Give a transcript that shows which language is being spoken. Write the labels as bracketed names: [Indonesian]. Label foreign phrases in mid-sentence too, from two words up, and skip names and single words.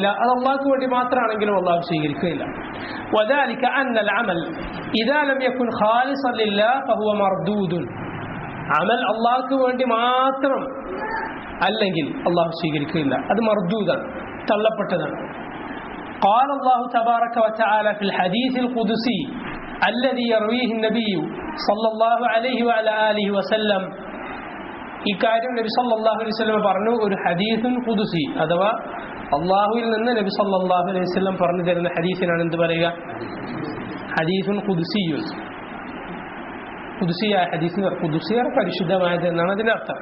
[Malayalam] അത് അള്ളാഹ്ക്ക് വേണ്ടി മാത്രമാണെങ്കിലും അള്ളാഹു സ്വീകരിക്കുകയില്ല. [Arabic] وذلك أن العمل إذا لم يكن خالصا لله فهو مردود. [Malayalam] അമൽ അള്ളാഹ്ക്ക് വേണ്ടി മാത്രം അല്ലെങ്കിൽ അള്ളാഹു സ്വീകരിക്കുകയില്ല, അത് മർദൂദാണ്, തള്ളപ്പെട്ടതാണ്. [Arabic] قال الله تبارك وتعالى في الحديث القدسي الذي يرويه النبي صلى الله عليه وعلى آله وسلم. [Malayalam] ഈ കാര്യം നബി [Arabic] صلى الله عليه وسلم [Malayalam] പറഞ്ഞു. ഒരു [Arabic] حديث قدسي [Malayalam] അഥവാ അള്ളാഹുവിൽ നിന്ന് നബി [Arabic] صلى الله عليه وسلم [Malayalam] പറഞ്ഞു തരുന്ന ഹദീസിനാണ് എന്ത് പറയുക? [Arabic] حديث قدسي. [Malayalam] ഖുദുസിയായ ഹദീസ്, ഖുദുസിയ പരിശുദ്ധമായത് എന്നാണ് അതിന്റെ അർത്ഥം.